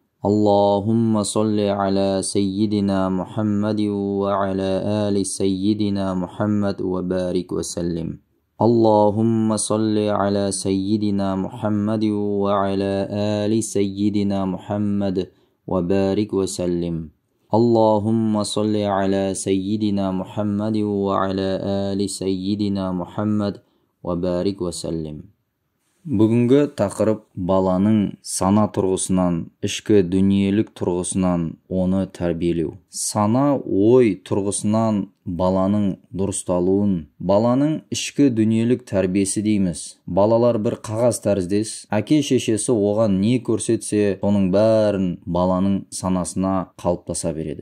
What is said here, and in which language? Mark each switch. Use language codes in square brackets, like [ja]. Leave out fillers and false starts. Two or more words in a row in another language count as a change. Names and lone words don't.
[ar] اللهم صل على سيدنا محمد وعلى آل سيدنا محمد وبارك وسلم اللهم صل على سيدنا محمد وعلى آل سيدنا محمد وبارك وسلم اللهم صل على سيدنا محمد وعلى آل سيدنا محمد وبارك وسلم. [kk] Бүгінгі тақырып баланың сана тұрғысынан, ішкі дүниелік тұрғысынан оны тәрбиелеу. Сана, ой тұрғысынан баланың дұрысталуын, баланың ішкі дүниелік тәрбиесі дейміз. Балалар бір қағаз тәріздес, әке-шешесі оған не көрсетсе, соның бәрін баланың санасына қалыптаса береді.